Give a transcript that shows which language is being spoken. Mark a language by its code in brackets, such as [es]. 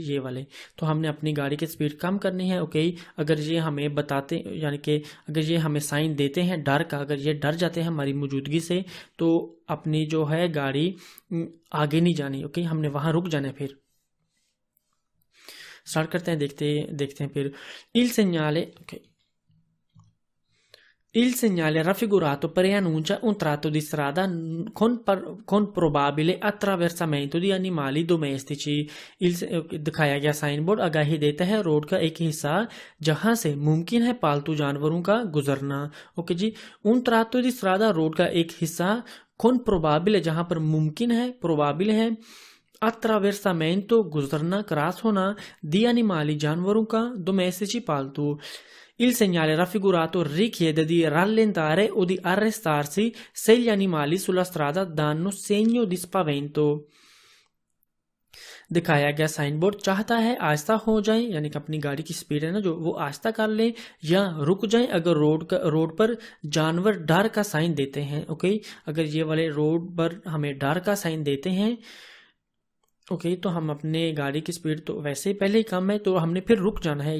[hi] ये वाले तो हमने अपनी गाड़ी की स्पीड कम करनी है, ओके। अगर ये हमें बताते, यानी कि अगर ये हमें साइन देते हैं डर का, अगर ये डर जाते हैं हमारी मौजूदगी से, तो अपनी जो है गाड़ी आगे नहीं जानी, ओके, हमने वहां रुक जाना है। फिर स्टार्ट करते हैं, देखते हैं फिर। [it] Il segnale, ok. Il segnale raffigurato preannuncia un tratto di strada con probabile attraversamento di animali domestici। [hi] दिखाया गया साइन बोर्ड आगाही देता है रोड का एक हिस्सा जहां से मुमकिन है पालतू जानवरों का गुजरना, ओके जी। [it] un tratto di strada [hi] road का एक हिस्सा, [it] con probabile [hi] जहां पर मुमकिन है, प्रोबाबिल है, [it] attraversamento [hi] गुजरना, क्रॉस होना, [it] di animali [hi] जानवरों का, [it] domestici [hi] पालतू। [it] Il segnale raffigurato richiede di rallentare o di arrestarsi se gli animali sulla strada danno segno di spavento। [hi] दिखाया गया साइन बोर्ड चाहता है आहिस्ता हो जाएं, यानी कि अपनी गाड़ी की स्पीड है ना जो, वो आहिस्ता कर लें या रुक जाएं अगर रोड पर जानवर डर का साइन देते हैं, ओके। अगर ये वाले रोड पर हमें डर का साइन देते हैं, ओके, तो हम अपने गाड़ी की स्पीड तो वैसे ही पहले ही कम है, तो हमने फिर रुक जाना है।